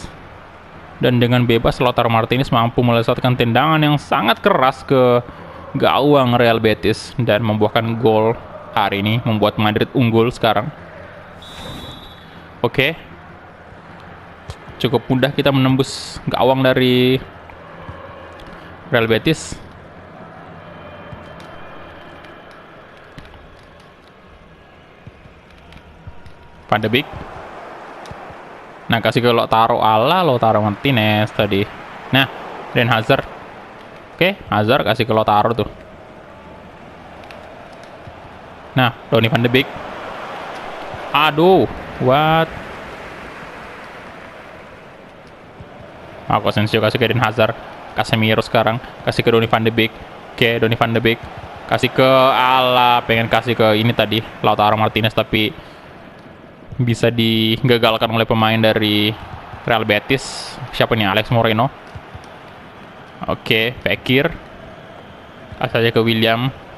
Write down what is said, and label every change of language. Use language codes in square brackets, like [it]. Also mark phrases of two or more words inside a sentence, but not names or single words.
[id] Dan dengan bebas Lautaro Martinez mampu melesatkan tendangan yang sangat keras ke gawang Real Betis dan membuahkan gol hari ini, membuat Madrid unggul sekarang. Oke. Cukup mudah kita menembus gawang dari Real Betis. Van de Beek. Nah, kasih ke Lautaro Martinez tadi. Nah, Eden Hazard. Oke, Hazard kasih ke Lautaro tuh. Nah, Donny Van de Beek. Aduh, what? Marco Asensio kasih ke Eden Hazard. Casemiro sekarang. Kasih ke Donny van de Beek. Oke, Donny van de Beek. Kasih ke pengen kasih ke ini tadi, Lautaro Martinez, tapi bisa digagalkan oleh pemain dari Real Betis. Siapa nih? Alex Moreno. Oke, Fekir. Kasih aja ke William.